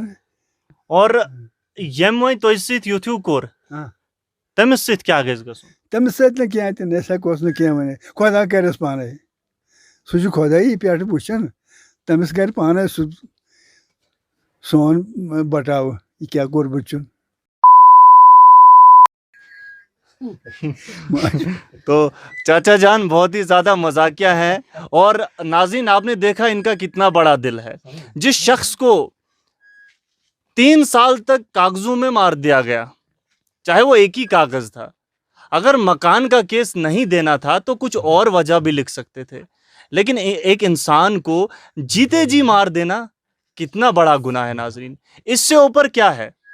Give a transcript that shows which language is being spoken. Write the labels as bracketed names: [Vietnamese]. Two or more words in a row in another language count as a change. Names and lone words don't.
[Kashmiri] اور ییٚمۍ وۄنۍ تۄہہِ سۭتۍ یُتھ ہیوٗ کوٚر تٔمِس سۭتۍ کیٛاہ گژھِ گژھُن تٔمِس سۭتۍ نہٕ کینٛہہ تہِ نہٕ أسۍ ہٮ۪کوس نہٕ کینٛہہ ؤنِتھ خۄدا کَرٮ۪س پانے سُہ چھُ خۄدایی پٮ۪ٹھ وٕچھان تٔمِس کَرِ پانے سُہ سون بٹاوٕ یہِ کیٛاہ کوٚر بٕچھُن [Urdu] تو چاچا جان بہت ہی زیادہ مذاقیہ ہے اور ناظرین آپ نے دیکھا ان کا کتنا بڑا دل ہے جس شخص کو 3 سال تک کاغذوں میں مار دیا گیا چاہے وہ ایک ہی کاغذ تھا اگر مکان کا کیس نہیں دینا تھا تو کچھ اور وجہ بھی لکھ سکتے تھے لیکن ایک انسان کو جیتے جی مار دینا کتنا بڑا گناہ ہے ناظرین اس سے اوپر کیا ہے